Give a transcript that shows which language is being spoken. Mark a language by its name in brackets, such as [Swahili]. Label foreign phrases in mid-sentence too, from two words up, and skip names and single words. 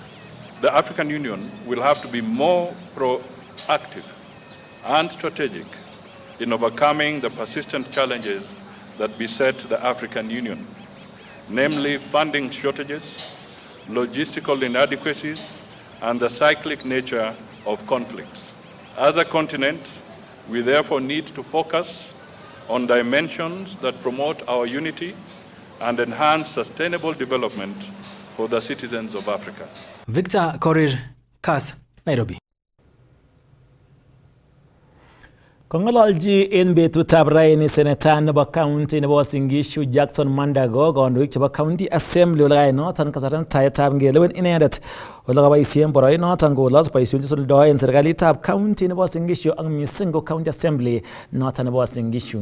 [English] The African Union will have to be more proactive and strategic in overcoming the persistent challenges that beset the African Union, namely funding shortages, logistical inadequacies, and the cyclic nature of conflicts. As a continent, We therefore need to focus on dimensions that promote our unity and enhance sustainable development for the citizens of Africa. Victor Korir, Kass, Nairobi. [Kalenjin] Kongololji en betutab raini seneta nebo county nebo Uasin Gishu Jackson Mandago kandoik chebo [English] county assembly [Kalenjin] olekainoton kasartan taetab ngelewen inendet olekaboisien boroinoton kolos boisionik chesuldoen serikalitab county nebo Uasin Gishu ak missing ko [English] county assembly [Kalenjin] noton nebo Uasin Gishu.